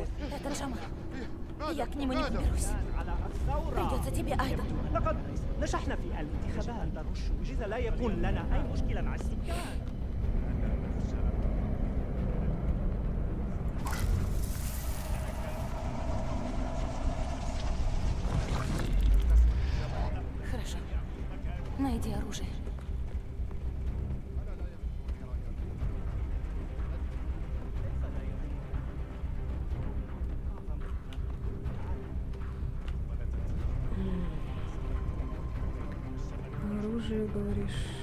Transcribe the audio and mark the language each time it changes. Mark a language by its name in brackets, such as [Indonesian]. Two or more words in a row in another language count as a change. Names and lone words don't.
[Russian] Это Джамал. Я к нему не выберусь. Придется тебе, Айден. [Arabic] لقد نجحنا في الانتخابات الرش، لذا لا يكون لنا أي مشكلة مع السكان. [Russian] Хорошо. Найди оружие. Оружие, говоришь?